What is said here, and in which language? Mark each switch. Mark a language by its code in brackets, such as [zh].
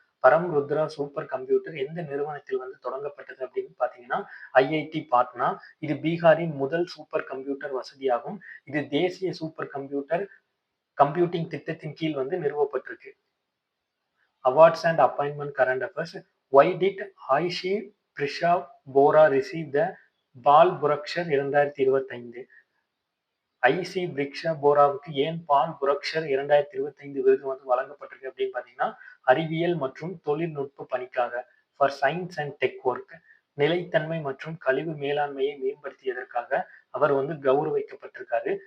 [ta] பரம் Rudra super computer எந்த நிறுவனத்தில் தொடங்கப்பட்டது அப்படின்னு பார்த்தீங்கன்னா ஐஐடி பாட்னா. இது பீகாரின் முதல் சூப்பர் கம்ப்யூட்டர் வசதியாகும். இது தேசிய சூப்பர் கம்ப்யூட்டிங் திட்டத்தின் கீழ் நிறுவப்பட்டிருக்கு. Awards and appointment current affairs. [en] Why did Aishi Prisha Bora receive the Bal Puraskar 2025? [ta] IC பிரிக்ஷா போராவுக்கு ஏன் பால் புரக்ஷர் 2025 விருது வழங்கப்பட்டிருக்கு அப்படின்னு பார்த்தீங்கன்னா அறிவியல் மற்றும் தொழில்நுட்ப பணிக்காக, [en] For science and tech work. [ta] நிலைத்தன்மை மற்றும் கழிவு மேலாண்மையை மேம்படுத்தியதற்காக அவர் கௌரவிக்கப்பட்டிருக்காரு.